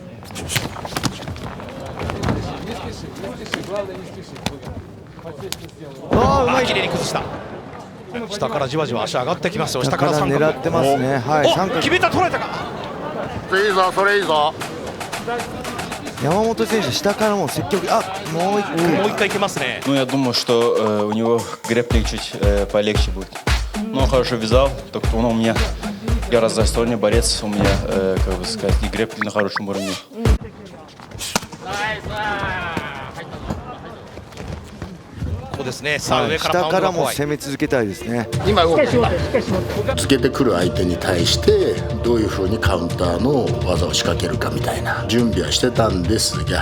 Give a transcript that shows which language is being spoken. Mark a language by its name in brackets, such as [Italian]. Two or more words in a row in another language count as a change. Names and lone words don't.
[Japanese] きれいに崩した。下からじわじわ足上がってきますよ。下から三角狙ってますね。はい、三角決めた、捉えたか。いいぞ、それいいぞ。山本選手下からも積極。もう一回いけますね。 [Russian] Ну, я думаю, что у него грэпплинг чуть полегче будет. Но он хорошо вязал, только он у меня гораздо достойный борец, у меня, как бы сказать, и грэпплинг на хорошем уровне. [Japanese] ここですね。さあ上から下からも攻め続けたいですね。今つけてくる相手に対してどういうふうにカウンターの技を仕掛けるかみたいな準備はしてたんですが。